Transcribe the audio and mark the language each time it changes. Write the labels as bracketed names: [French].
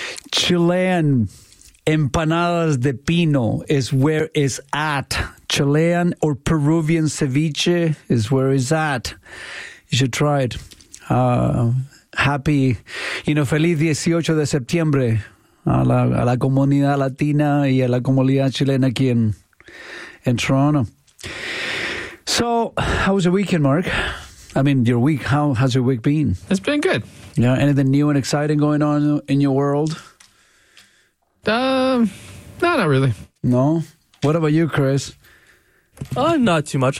[English] Chilean empanadas de pino is where it's at. Chilean or Peruvian ceviche is where it's at. You should try it. [Spanish] Happy, feliz 18 de septiembre a la comunidad latina y a la comunidad chilena aquí en Toronto. [English] So, how was your weekend, Mark? Your week, how has your week been? It's been good. Yeah, anything new and exciting going on in your world? Not really. No? What about you, Chris? Not too much.